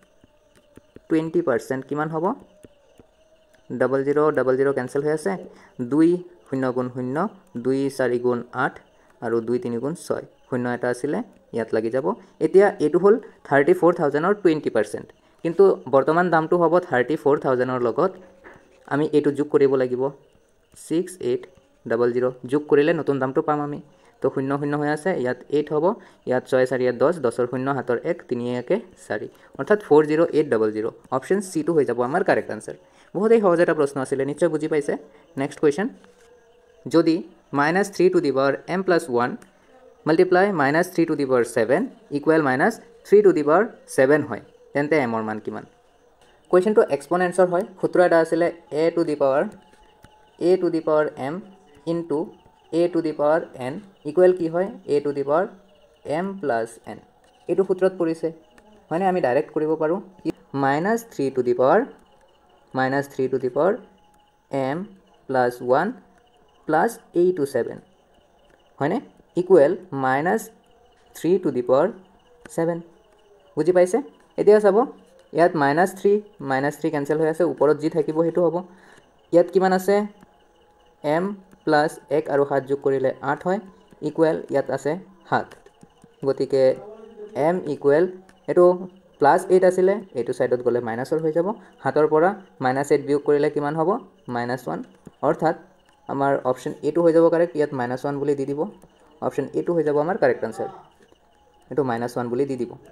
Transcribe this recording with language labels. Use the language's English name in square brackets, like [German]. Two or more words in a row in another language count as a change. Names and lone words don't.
[Assamese] 20% কিমান হ'ব 0000 কেনসেল হৈ আছে 2 0 গুণ 0 2 4 গুণ 8 আৰু 2 3 গুণ 6 শূন্য এটা আছিল ইয়াত লাগি যাব এতিয়া এটো হল 34000ৰ 20% কিন্তু বৰ্তমান দামটো হ'ব 34000ৰ লগত আমি এটো যোগ কৰিব লাগিব 6800 যোগ কৰিলে নতুন দামটো পাম আমি তো 0 0 হৈ আছে ইয়াত 8 হ'ব ইয়াত 6 4 ইয়াত 10 10ৰ 0 হাতৰ 1 3 1 4 অৰ্থাৎ 40800 [English] option C [Assamese] টু হৈ যাব আমাৰ [English] correct answer [Assamese] বহুতেই সহজ এটা প্ৰশ্ন আছিল নিশ্চয় বুজি পাইছে [English] next question [Assamese] যদি -3 [English] to the power [Assamese] m + 1 [English] multiply -3 to the power 7 equal -3 to the power 7 [Assamese] হয় তেন্তে m ৰ মান কিমান কোৱেশ্চনটো এক্সপোনেন্টছৰ হয় সূত্ৰ এটা আছিল [English] a to the power m into a to the power n equal [Assamese] কি হয় [English] a to the power m plus n [Assamese] এটো সূত্ৰত পৰিছে মানে আমি ডাইৰেক্ট কৰিব পাৰো [English] -3 to the power m plus 1 plus a to 7 হয়নে equal -3 to the [Assamese] power 7 বুজি পাইছে এতিয়া চাব ইয়াত -3 কেনসেল হৈ আছে ওপৰত যি থাকিব হেতু হ'ব ইয়াত কিমান আছে m plus 1 আৰু 7 যোগ কৰিলে 8 হয় ইকুৱেল ইয়াত আছে 7 গতিকে m ইকুৱেল এটো +8 আছিলে এটো সাইডত গলে মাইনাসৰ হৈ যাব 7ৰ পৰা -8 বিয়োগ কৰিলে কিমান হ'ব -1 অৰ্থাৎ আমাৰ [English] option A [Assamese] টু হৈ যাব কারেক্ট ইয়াত -1 বুলি দি দিব [English] option A [Assamese] টু হৈ যাব আমাৰ [English] correct answer [Assamese] এটো -1 বুলি দি দিব